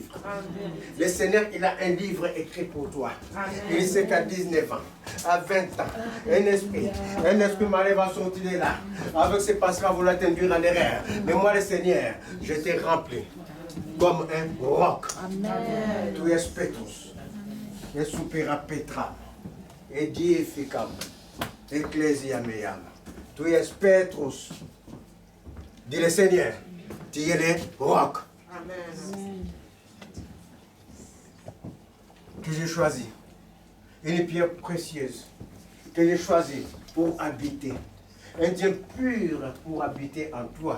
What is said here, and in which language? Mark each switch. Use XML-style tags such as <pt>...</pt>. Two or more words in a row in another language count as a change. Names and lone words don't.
<fr>Le Seigneur, il a un livre écrit pour toi. Il sait qu'à 19 ans, à 20 ans, un esprit malin va sortir de là. Avec ses pensées, va vouloir t'induire en erreur. Mais moi, le Seigneur, je t'ai rempli comme un roc.</fr> <la>Tu es Petrus, et supera Petra, et diificam, ecclesia meam.</la> <fr>Tu es Petrus. Dis le Seigneur, tu es le roc. Que j'ai choisi. Une pierre précieuse. Que j'ai choisi pour habiter. Un Dieu pur pour habiter en toi.</fr>